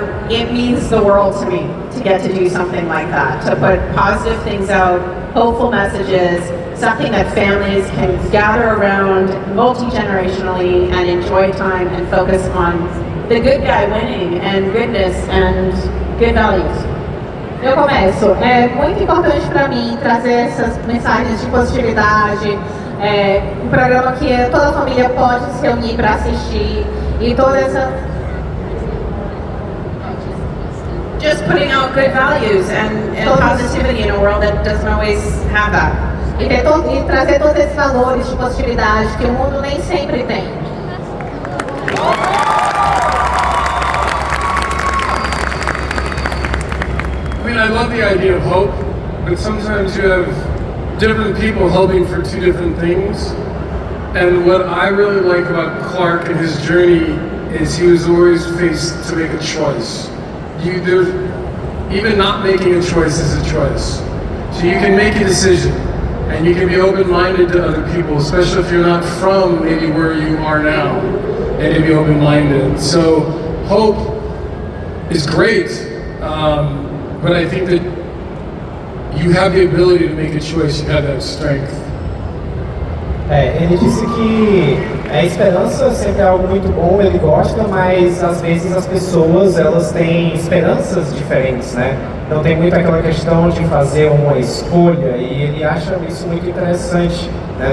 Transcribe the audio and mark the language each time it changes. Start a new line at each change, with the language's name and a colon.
English: It means the world to me to get to do something like that, to put positive things out, hopeful messages, something that families can gather around multi-generationally and enjoy time and focus on the good guy winning and goodness and good values.
Portuguese: Eu começo. É muito importante para mim trazer essas mensagens de positividade, um programa que toda a família pode se reunir para assistir e toda essa
English: just putting out good values and positivity in a world that doesn't always have that.
Portuguese: E trazer todos esses valores de positividade que o mundo nem sempre tem.
English: I mean, I love the idea of hope, but sometimes you have different people hoping for two different things. And what I really like about Clark and his journey is he was always faced to make a choice. Even not making a choice is a choice. So you can make a decision, and you can be open-minded to other people, especially if you're not from maybe where you are now, and to be open-minded. So hope is great, but I think that you have the ability to make a choice, you have that strength.
Portuguese: Ele disse que a esperança sempre é algo muito bom, ele gosta, mas às vezes as pessoas elas têm esperanças diferentes, né? Então tem muito aquela questão de fazer uma escolha e ele acha isso muito interessante, né?